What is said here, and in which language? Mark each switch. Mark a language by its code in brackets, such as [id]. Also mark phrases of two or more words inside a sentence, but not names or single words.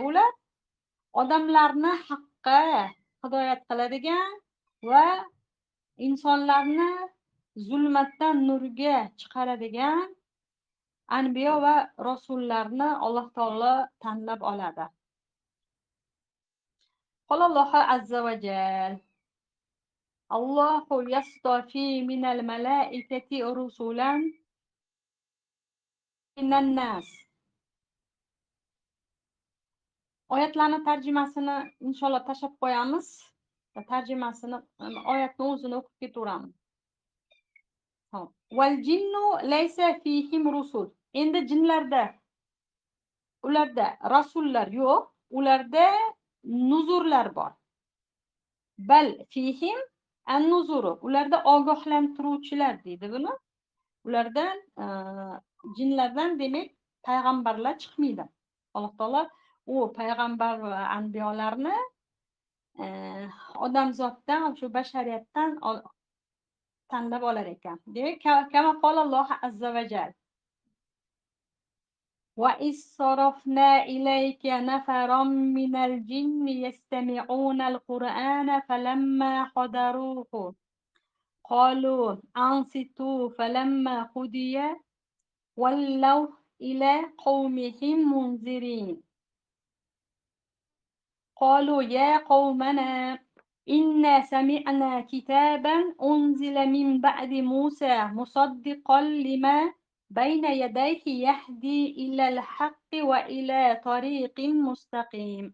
[uz] Ular odamlarni haqqa hidoyat qiladigan va insonlarni zulmatdan nurga chiqaradigan anbiyo va rasullarni Alloh taolo tanlab oladi. [ar] الله عز وجل الله يصطفي من الملائكة رسلا من الناس. [uz] Oyatlarni tarjimasini inshaalloh tashab qo'yamiz. Tarjimasini oyatni o'zini o'qib ketaveramiz. [ar] والجن ليس فيهم رسل. [uz] Endi jinlarda ularda rasullar yo'q, ularda nuzurlar bor. [ar] بل فيهم النذر. [uz] Ularda ogohlantiruvchilar deydi buni. Ulardan jinlardan demak payg'ambarlar chiqmaydi. Alloh taolo u payg'ambar va anbiyolarni odamzoddan, shu bashariyatdan tanlab olar ekan. [ar] Demak, كما قال الله عز وجل. وإذ صرفنا إليك نفرا من الجن يستمعون القرآن فلما حضروه قالوا أنصتوا فلما قضي ولوا إلى قومهم منذرين. قالوا يا قومنا إنا سمعنا كتابا أنزل من بعد موسى مصدقا لما بين يديه يهدي إلى الحق وإلى طريق مستقيم.